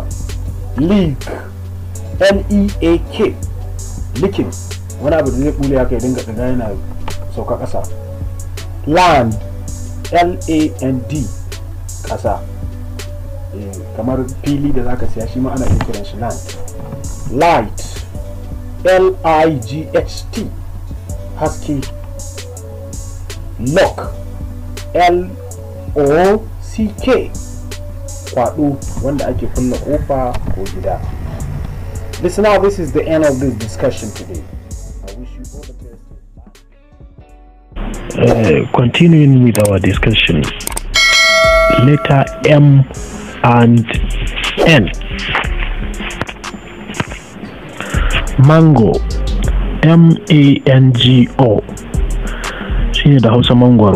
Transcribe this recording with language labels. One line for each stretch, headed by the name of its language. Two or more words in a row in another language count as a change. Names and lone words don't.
English: Leak, L-E-A-K.
Hausa: Licking, wani abu da zai bule haka ya dinga ɗiga yana sauka ƙasa.
English: Land, L-A-N-D, ƙasa.
Hausa: Kamar fili da zaka siya shi ma ana kiran shi land.
English: Light, L-I-G-H-T, haske. Lock,
Hausa: L-O-C-K, kwaɗo wanda ake kulle ƙofa ko gida.
English: Listener, this is the end of this discussion today. I wish you all the best. Continuing with our discussion, letter M and N. Mango, M-A-N-G-O,
Hausa: shine da Hausa mangwaro.